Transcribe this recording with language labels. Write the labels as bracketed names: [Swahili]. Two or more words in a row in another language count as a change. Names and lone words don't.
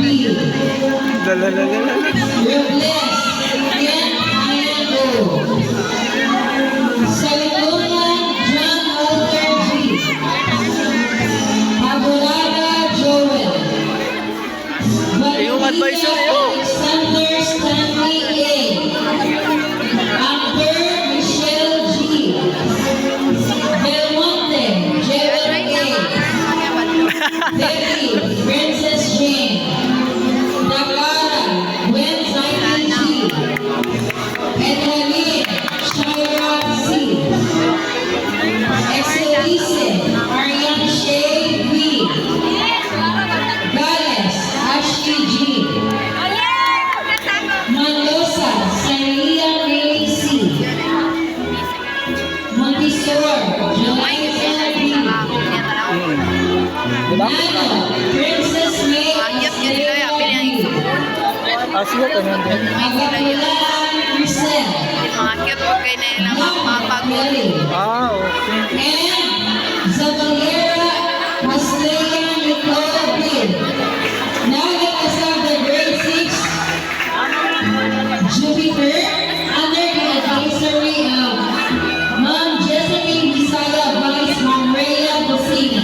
[Filipino] Lalalala. Robles Ken Ian O. Salitunan John Walter G. Abulada Joel. Yung advisor yun. Alexander Stanley A. Amber Michelle G. Belmonte Joel A. Debbie Princess Jane. Dakara Gwen Zaini G. Edwin Shira C. Excelice Ariane Shea B. Gales Ashley G. Manlosa Saria Mary C. Montessor Jeliza B. Nano Princess May Estrella B. Asya ka nun din. Agapula Crisel. Kelly. Ah, okay. [English] And Zavalera Maslea Nicole Bill. Now let us have the grade 6 Jupiter under the advisory of Ma'am Josephine Bisaya Vice Ma'am Rhea Bosini.